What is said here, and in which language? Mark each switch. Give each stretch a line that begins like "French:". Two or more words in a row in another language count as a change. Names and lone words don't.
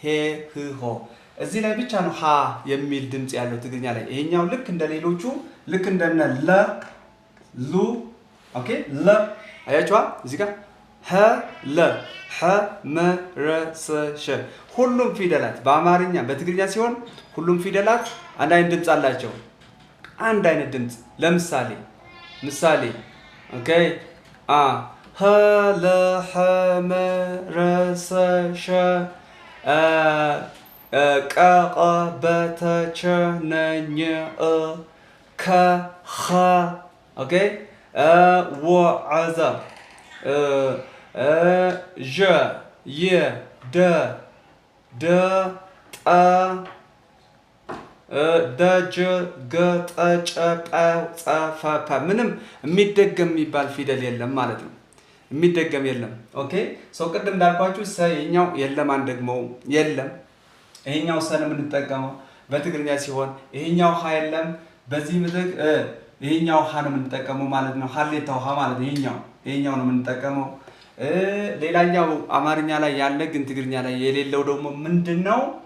Amharic: ህ ሆ። እዚህ ላይ ብቻ ነው ሀ የሚል ድምፅ ያለው ትግርኛ ላይ። ይሄኛው ልክ እንደ ሌሎቹ ልክ እንደነ ለ ሉ ኦኬ ለ አያችኋ እዚህ ጋር ሀ ለ ሐ መ ረ ሰ ሸ ሁሉም ፊደላት በአማርኛ በትግርኛ ሲሆን ሁሉም ፊደላት አንድ አይነት ድምፅ አላቸው። አንድ አይነት ድምፅ። ለምሳሌ ኦኬ ሀ ለ ሐ መ ረ ሰ ሸ ቀ ቀ በ ተ ቸ ነ ኘ እ ከ ኸ ኦኬ ወ ዐ ዘ ዠ የ ደ ደ ጠ ደ ጀ ገ ጠ ጨ ጰ ጸ ፈ ፐ ምንም የሚደገም የሚባል ፊደል የለም ማለት ነው። የሚደገም የለም። ኦኬ ቅድም እንዳልኳችሁ ሰ ይሄኛው የለም፣ አንደግመው የለም። ይሄኛው ሰ ነው የምንጠቀመው በትግርኛ ሲሆን ይሄኛው ሀ የለም። በዚህ ምትክ ይሄኛው ሀ ነው የምንጠቀመው ማለት ነው። ሀሌታው ሀ ማለት ይሄኛው ነው የምንጠቀመው። ሌላኛው አማርኛ ላይ ያለ ግን ትግርኛ ላይ የሌለው ደግሞ ምንድነው?